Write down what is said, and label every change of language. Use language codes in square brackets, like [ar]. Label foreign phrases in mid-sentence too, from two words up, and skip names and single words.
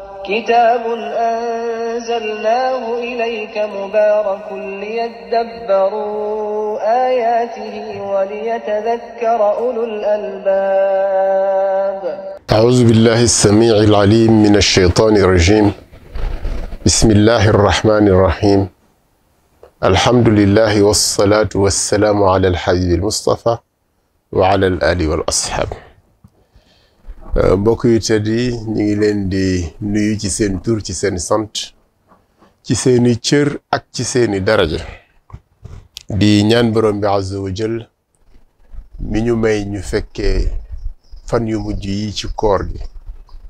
[ar] كتاب أنزلناه إليك مبارك ليدبروا آياته وليتذكر أولو الألباب. أعوذ بالله السميع العليم من الشيطان الرجيم. بسم الله الرحمن الرحيم. الحمد لله والصلاة والسلام على الحبيب المصطفى وعلى الآل والأصحاب. [wo] mbokk yu tedd yi ñu ngi leen di nuyu ci seen tur ci seen sant ci seeni cër ak ci seeni daraja di ñaan borom bi [ar] عز وجل [wo] mi ñu may ñu fekkee fan yu mujj yi ci koor gi yàlla